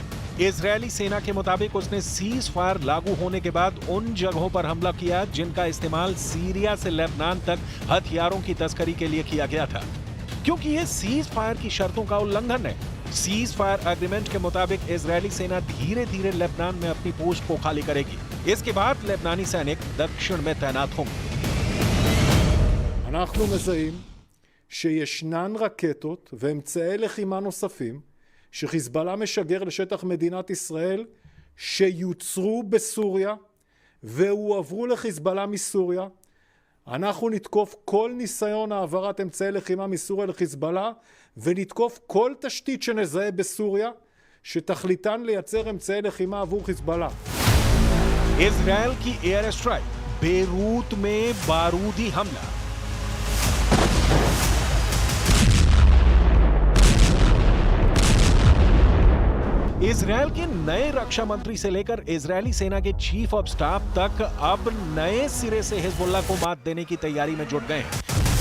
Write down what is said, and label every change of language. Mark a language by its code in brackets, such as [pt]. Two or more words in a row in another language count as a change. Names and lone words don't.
[hi] इजरायली सेना के मुताबिक उसने [en] cease fire [hi] लागू होने के बाद उन जगहों पर हमला किया जिनका इस्तेमाल सीरिया से लेबनान तक हथियारों की तस्करी के लिए किया गया था, क्योंकि यह [en] cease fire [hi] की शर्तों का उल्लंघन है। [en] cease fire agreement [hi] के मुताबिक इजरायली सेना धीरे धीरे लेबनान में अपनी पोस्ट को खाली करेगी। इसके बाद लेबनानी सैनिक दक्षिण में तैनात होंगे। [he] אנחנו מזהים שישנן רקטות ואמצעי לחימה נוספים שחיזבאללה משגר לשטח מדינת ישראל שיוצרו בסוריה והועברו לחיזבאללה מסוריה. אנחנו נתקוף כל ניסיון העברת אמצעי לחימה מסוריה לחיזבאללה ונתקוף כל תשתית שנזהה בסוריה שתכליתן לייצר אמצעי לחימה עבור חיזבאללה. [hi] इजरायल की [en] air strike, [hi] बेरूत में बारूदी हमला। इजरायल के नए रक्षा मंत्री से लेकर इजरायली सेना के [en] chief of staff [hi] तक अब नए सिरे से हिजबुल्लाह को मात देने की तैयारी में जुट गए हैं।